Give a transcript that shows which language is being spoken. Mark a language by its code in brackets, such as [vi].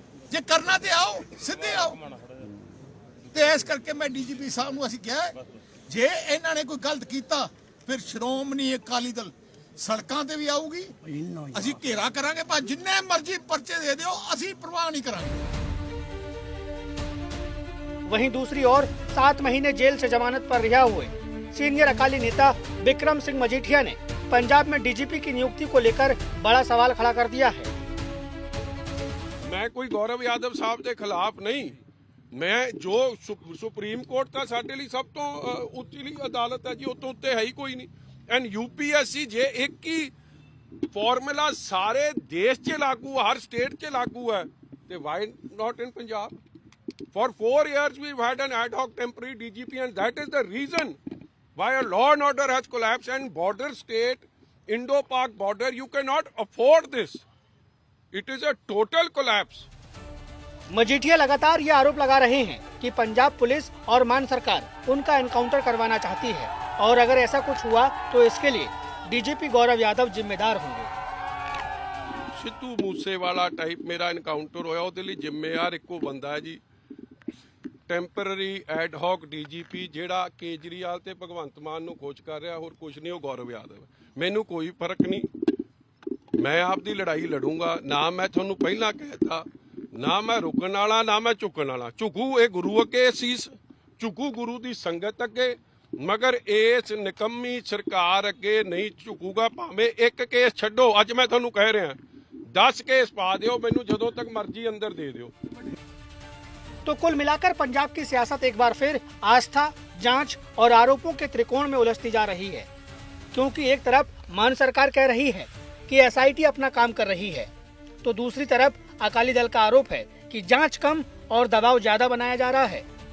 [pa] ਜੇ ਕਰਨਾ ਤੇ ਆਓ, ਸਿੱਧੇ ਆਓ। ਤੇ ਇਸ ਕਰਕੇ ਮੈਂ ਡੀਜੀਪੀ ਸਾਹਿਬ ਨੂੰ ਅਸੀਂ ਕਿਹਾ ਜੇ ਇਹਨਾਂ ਨੇ ਕੋਈ ਗਲਤ ਕੀਤਾ ਫਿਰ ਸ਼੍ਰੋਮਣੀ ਅਕਾਲੀ ਦਲ ਸੜਕਾਂ ਤੇ ਵੀ ਆਊਗੀ, ਅਸੀਂ ਘੇਰਾ ਕਰਾਂਗੇ, ਪਰ ਜਿੰਨੇ ਮਰਜ਼ੀ ਪਰਚੇ ਦੇ ਦਿਓ ਅਸੀਂ ਪਰਵਾਹ ਨਹੀਂ ਕਰਾਂਗੇ। [hi] वहीं दूसरी ओर 7 महीने जेल से जमानत पर रिहा हुए सीनियर अकाली नेता विक्रम सिंह मजीठिया ने पंजाब में डीजीपी की नियुक्ति को लेकर बड़ा सवाल खड़ा कर दिया है। मैं कोई गौरव यादव साहब के खिलाफ नहीं, [pa] ਮੈਂ ਜੋ ਸੁਪਰੀਮ ਕੋਰਟ ਤਾਂ ਸਾਡੇ ਲਈ ਸਭ ਤੋਂ ਉੱਚੀ ਅਦਾਲਤ ਹੈ ਜੀ, ਉਹ ਤੋਂ ਉੱਤੇ ਹੈ ਹੀ ਕੋਈ ਨਹੀਂ। ਐਂਡ यूपीएससी ਜੇ ਇੱਕ ਹੀ ਫਾਰਮੂਲਾ ਸਾਰੇ ਦੇਸ਼ 'ਚ ਲਾਗੂ, ਹਰ ਸਟੇਟ 'ਚ ਲਾਗੂ ਹੈ, ਤੇ [en] Why not in Punjab? For 4 years we've had an ad hoc temporary DGP, and that is the reason why a law and order has collapsed. And border state, Indo-Pak border, you cannot afford this. It is a total collapse. [hi] Majithia लगातार ये आरोप लगा रहे हैं कि Punjab police और मान सरकार उनका एनकाउंटर करवाना चाहती है, और अगर ऐसा कुछ हुआ तो इसके लिए डीजीपी गौरव यादव जिम्मेदार होंगे। [pa] सिद्धू मूसेवाला टाइप मेरा एनकाउंटर होया, ਉਹਦੇ ਲਈ ਜ਼ਿੰਮੇਵਾਰ ਇੱਕੋ ਬੰਦਾ ਹੈ ਜੀ, ਟੈਂਪਰਰੀ ਐਡ ਹੌਕ ਡੀਜੀਪੀ, ਜਿਹੜਾ ਕੇਜਰੀਵਾਲ ਤੇ ਭਗਵੰਤ ਮਾਨ ਨੂੰ ਖੋਜ ਕਰ ਰਿਹਾ, ਹੋਰ ਕੁਝ ਨਹੀਂ, ਉਹ ਗੌਰਵ ਯਾਦਵ। ਮੈਨੂੰ ਕੋਈ ਫਰਕ ਨਹੀਂ, ਮੈਂ ਆਪਦੀ ਲੜਾਈ ਲੜੂੰਗਾ। ਨਾ ਮੈਂ ਤੁਹਾਨੂੰ ਪਹਿਲਾਂ ਕਹਿਤਾ, ਨਾ ਮੈਂ ਰੁਕਣ ਵਾਲਾ, ਨਾ ਮੈਂ ਝੁਕਣ ਵਾਲਾ। ਝੁਕੂ ਇਹ ਗੁਰੂ ਅੱਗੇ ਸੀਸ, ਝੁਕੂ ਗੁਰੂ ਦੀ ਸੰਗਤ ਅੱਗੇ, ਮਗਰ ਇਸ ਨਿਕੰਮੀ ਸਰਕਾਰ ਅੱਗੇ ਨਹੀਂ ਝੁਕੂਗਾ। ਭਾਵੇਂ ਇੱਕ ਕੇਸ ਛੱਡੋ, ਅੱਜ ਮੈਂ ਤੁਹਾਨੂੰ ਕਹਿ ਰਿਹਾ 10 केस पा दियो, मैनू जदों तक मर्जी अंदर दे दियो। [hi] तो कुल मिलाकर पंजाब की सियासत एक बार फिर आस्था, जांच और आरोपों के त्रिकोण में उलझती जा रही है, क्योंकि एक तरफ मान सरकार कह रही है कि एसआईटी अपना काम कर रही है, तो दूसरी तरफ अकाली दल का आरोप है कि जांच कम और दबाव ज्यादा बनाया जा रहा है।